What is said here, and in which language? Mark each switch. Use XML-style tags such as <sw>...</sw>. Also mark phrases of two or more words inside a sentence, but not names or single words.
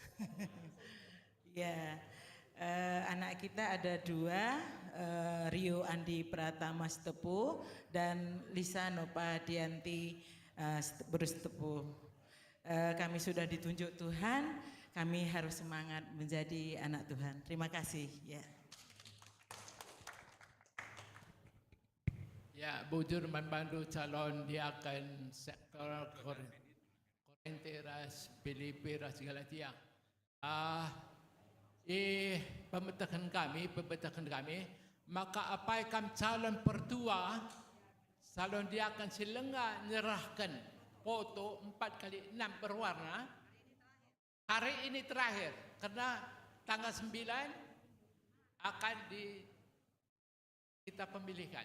<id>Ya, anak kita ada 2, Rio Andi Pratama Stepu dan Lisa Nopa Dianti Stepu. Kami sudah ditunjuk Tuhan, kami harus semangat menjadi anak Tuhan. Terima kasih. Ya. Ya, bujur membantu calon diaken sektor Korinti ras Filipi ras Galatia. Pembentukan kami, maka apa yang calon pertua, calon diaken silengga nyerahkan foto 4x6 berwarna. Hari ini terakhir, karena tanggal 9 akan kita pemilihan.</id>